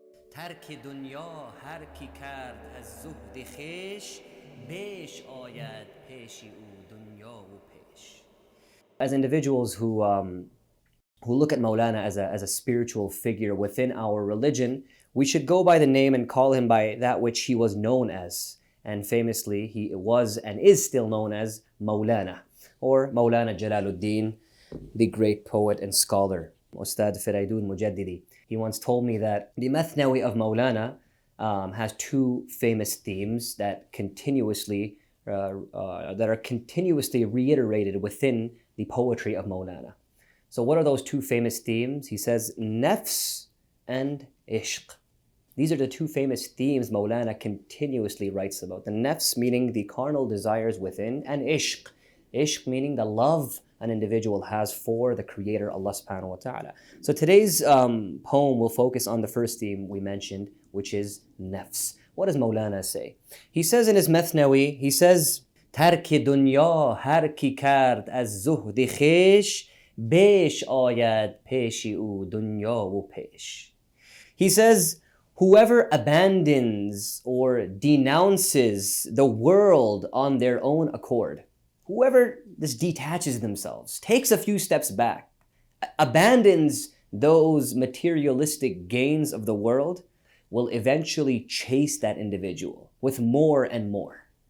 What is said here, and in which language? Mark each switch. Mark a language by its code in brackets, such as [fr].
[fa] ترک دنیا هر کی کرد از زهد خویش بیش آید پیش او دنیا و پیش. [en] As individuals who look at Mawlana as a spiritual figure within our religion, we should go by the name and call him by that which he was known as. And famously, he was and is still known as Mawlana, or Mawlana Jalaluddin, the great poet and scholar. Ustad Firaydun Mujaddidi. He once told me that the Mathnawi of Mawlana has two famous themes that are continuously reiterated within the poetry of Mawlana. So what are those two famous themes? He says, nafs and ishq. These are the two famous themes Mawlana continuously writes about. The nafs meaning the carnal desires within, and ishq. Ishq meaning the love an individual has for the Creator, Allah subhanahu wa ta'ala. So today's poem will focus on the first theme we mentioned, which is nafs. What does Mawlana say? He says in his Mathnawi, he says, [fa] ترک دنیا هر کی کرد از زهد خویش بیش آید پیش او دنیا و پیش. [en] He says, whoever abandons or denounces the world on their own accord, whoever just detaches themselves, takes a few steps back, abandons those materialistic gains of the world, will eventually chase that individual with more and more.